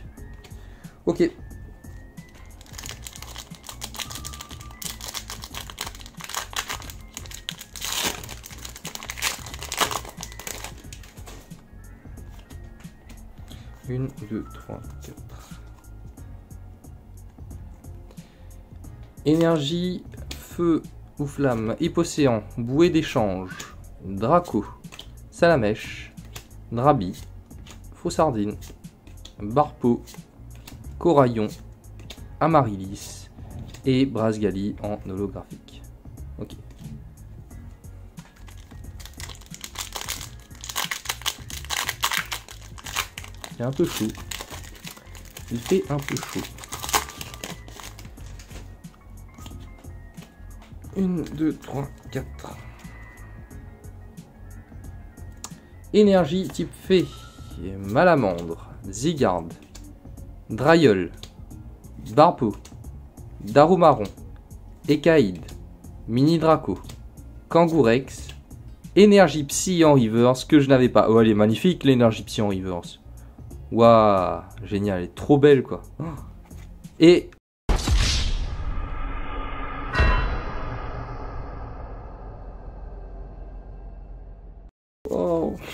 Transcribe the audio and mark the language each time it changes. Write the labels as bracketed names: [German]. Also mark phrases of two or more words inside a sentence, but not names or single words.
[French] Ok. Une, deux, trois, quatre. Énergie, feu ou flamme, Hypocéan, bouée d'échange, Draco, Salamèche, Drabi, Faussardine, Barpo, Coraillon, Amaryllis et Brasgali en holographique. Ok. Il est un peu chaud. Il fait un peu chaud. 1, 2, 3, 4. Énergie type fée. Malamandre, Zygarde, Drailleul, Barpo, Darumaron, Ekaïd, Mini Draco, Kangourex, Énergie Psy en reverse que je n'avais pas. Oh, elle est magnifique l'énergie Psy en reverse. Waouh, génial, elle est trop belle quoi. Et oh.